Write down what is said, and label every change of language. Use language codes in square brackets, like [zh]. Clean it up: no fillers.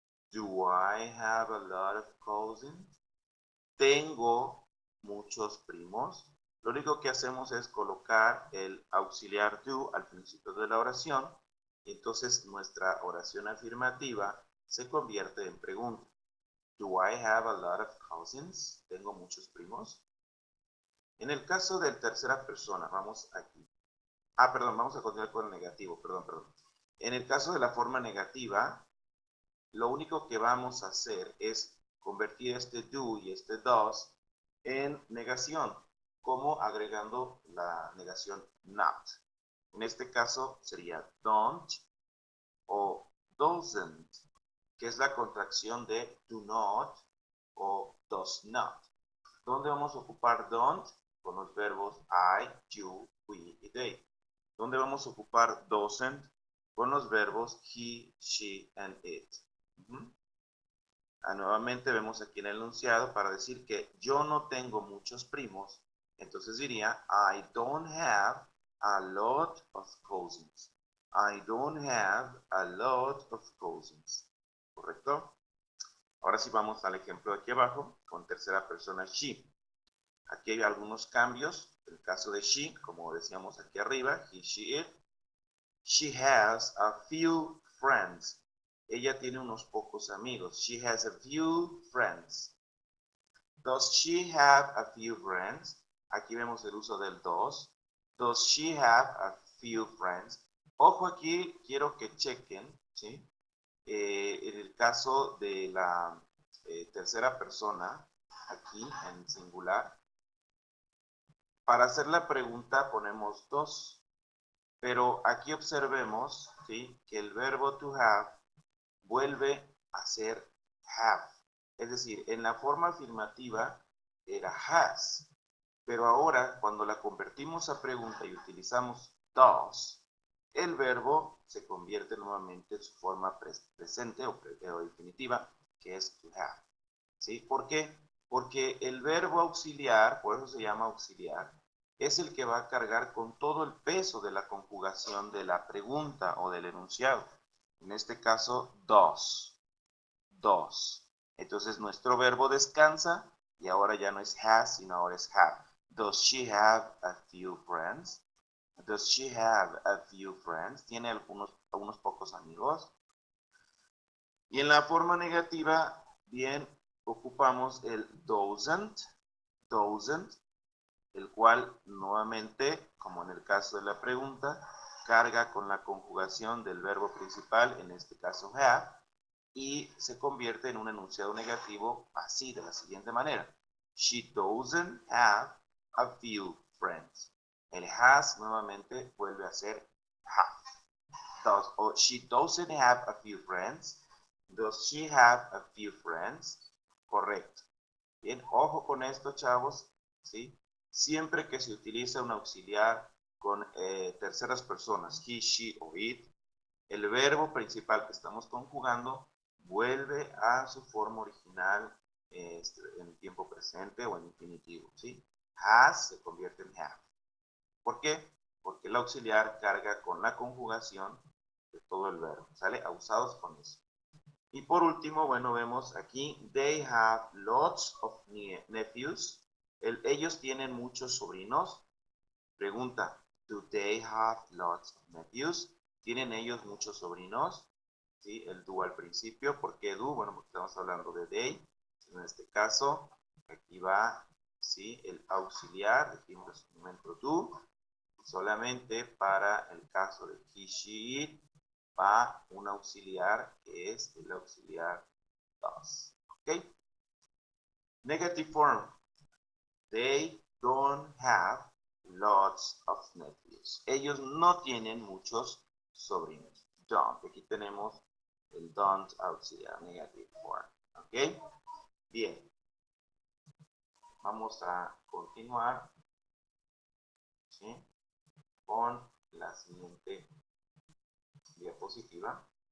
[en] Do I have a lot of cousins? [es] Tengo muchos primos. Lo único que hacemos es colocar el auxiliar do al principio de la oración y entonces nuestra oración afirmativa se convierte en pregunta. [en] Do I have a lot of cousins? [es] ¿Tengo muchos primos? En el caso de tercera persona, vamos aquí. Perdón, vamos a continuar con el negativo, perdón. En el caso de la forma negativa, lo único que vamos a hacer es convertir este do y este does en negación, como agregando la negación not. En este caso sería don't o doesn't, que es la contracción de do not o does not. ¿Dónde vamos a ocupar don't? Con los verbos I, you, we y they. ¿Dónde vamos a ocupar doesn't? Con los verbos he, she and it. Nuevamente vemos aquí en el enunciado para decir que yo no tengo muchos primos, entonces diría [en] I don't have a lot of cousins. I don't have a lot of cousins. [es] ¿Correcto? Ahora sí vamos al ejemplo de aquí abajo con tercera persona she. Aquí hay algunos cambios. El caso de she, como decíamos aquí arriba, he, she, it. [en] She has a few friends. [es] Ella tiene unos pocos amigos. [en] She has a few friends. Does she have a few friends? [es] Aquí vemos el uso del does. [en] Does she have a few friends? [es] Ojo aquí, quiero que chequen, ¿sí? En el caso de la tercera persona, aquí en singular, para hacer la pregunta ponemos dos. Pero aquí observemos, ¿sí?, que el verbo to have vuelve a ser have. Es decir, en la forma afirmativa era has. Pero ahora, cuando la convertimos a pregunta y utilizamos does, el verbo se convierte nuevamente en su forma presente o definitiva, que es to have. ¿Sí? ¿Por qué? Porque el verbo auxiliar, por eso se llama auxiliar, es el que va a cargar con todo el peso de la conjugación de la pregunta o del enunciado. En este caso, does. Does. Entonces nuestro verbo descansa y ahora ya no es has, sino ahora es have. [en] Does she have a few friends? Does she have a few friends? [es] ¿Tiene algunos pocos amigos? Y en la forma negativa, bien, ocupamos el doesn't, el cual nuevamente, como en el caso de la pregunta, carga con la conjugación del verbo principal, en este caso have, y se convierte en un enunciado negativo así, de la siguiente manera. [en] She doesn't have a few friends. [es] El has nuevamente vuelve a ser have. [en] She doesn't have a few friends. Does she have a few friends? [es] Correcto. Bien, ojo con esto, chavos, ¿sí? Siempre que se utiliza un auxiliar con terceras personas, he, she o it, el verbo principal que estamos conjugando vuelve a su forma original en tiempo presente o en infinitivo, ¿sí? Has se convierte en have. ¿Por qué? Porque el auxiliar carga con la conjugación de todo el verbo, ¿sale? Usados con eso. Y por último, bueno, vemos aquí, [en] they have lots of nephews. [es] Ellos tienen muchos sobrinos. Pregunta, [en] do they have lots of nephews? [es] ¿Tienen ellos muchos sobrinos? ¿Sí? El do al principio. ¿Por qué do? Bueno, porque estamos hablando de they. En este caso, aquí va, ¿sí?, el auxiliar, dijimos en su momento do. Solamente para el caso de he, she, it, va un auxiliar que es el auxiliar does. ¿Ok? [en] Negative form. They don't have lots of nephews. [es] Ellos no tienen muchos sobrinos. Don't. Aquí tenemos el don't auxiliar, [en] negative form. [es] ¿Ok? Bien. Vamos a continuar. ¿Sí? con la siguiente diapositiva.